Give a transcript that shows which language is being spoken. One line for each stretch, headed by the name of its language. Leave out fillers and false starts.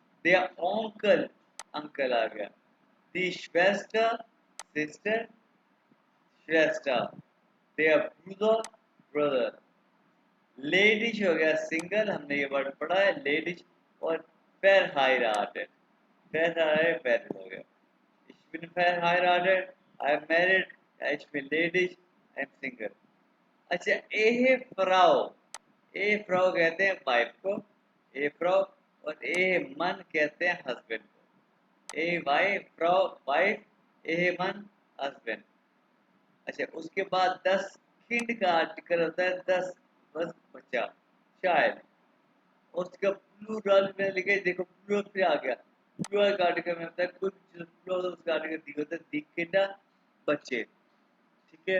Hindi: दिया ओंकल, अंकल आ गया। दी श्वेस्टर, सिस्टर, श्वेस्टर। दिया ब्रूदर, ब्रदर। लेडीज हो गया सिंगल, हमने ये वर्ड पढ़ा है लेडीज, और verheiratet, verheiratet हो गया।
German: Ich bin verheiratet,
English: I am married,
German: ich bin ladies,
English: I am single।
Hindi: अच्छा, ए फ्राउ, ए फ्राउ कहते हैं वाइफ को, ए फ्राउ, और ए मन कहते हैं हस्बैंड को, ए वाइफ, फ्राउ वाइफ, ए मन हस्बैंड। अच्छा, उसके बाद 10 किंड का आर्टिकल होता है, 10 बस बच्चा, चाइल्ड, और उसका प्लूरल में लिखे, देखो प्लूरल पे आ गया, प्लूरल का आर्टिकल में होता है, कोई प्लूरल उसका आर्टिकल दी होता है, दी किंडा, बच्चे, ठीक है।